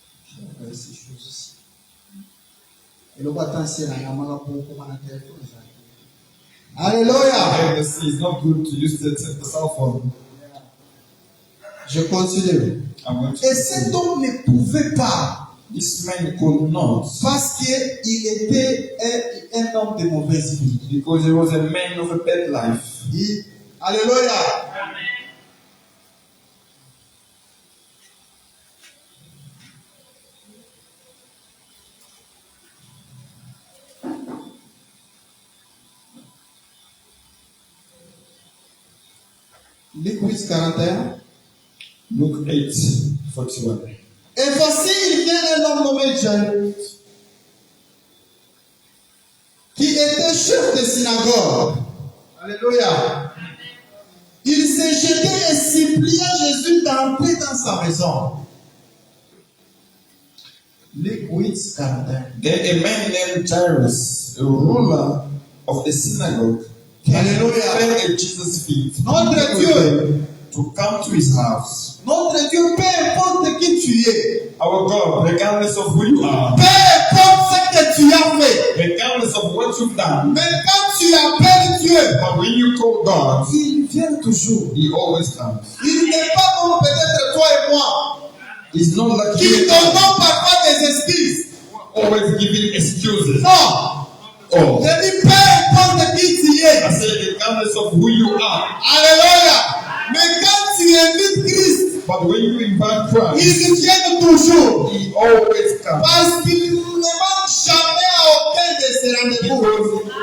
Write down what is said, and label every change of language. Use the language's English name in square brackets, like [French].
[French] Je vais regarder ces choses ici. Et le bâton, c'est la yamala pour comment on téléphone. Alléluia. [English] It's not good to use the cell phone. [French] Je continue. [English] I'm going to [French] Et cet homme ne pouvait pas. [English] This man could not, [French] Parce qu'il était un homme de mauvaise vie. [English] because he was a man of a bad life. [French] Alléluia. Luc 8, 41. [English] Luke 8, 41. [French] Et voici, il vient un homme nommé Jairus, qui était chef de synagogue. Alléluia. Il s'est jeté et supplia Jésus d'entrer dans sa maison. Luc 8, 41. [English] Then a man named Jairus, a ruler of the synagogue, came and fell at Jesus' feet. [French] Notre Dieu, [English] to come to his house. [French] Notre Dieu, peu importe qui tu es, [English] Our God, regardless of who you are, [French] peu importe ce que tu as fait, [English] regardless of what you've done, [French] mais quand tu appelles Dieu, [English] but when you call God, [French] il vient toujours. [English] he always comes. [French] Il n'est pas comme peut-être toi et moi, [English] He's not like [French] qui [English] you [French] donnons parfois des excuses. [English] always giving excuses. [French] Non, [English] Oh, [French] je dis peu importe qui tu es. [English] I say regardless of who you are, [French] Alléluia. Mais quand tu invites Christ, [English] but when you invite Christ, [French] il vient toujours. [English] he always comes. [French] Parce qu'il ne manque jamais à aucun de ses rendez-vous.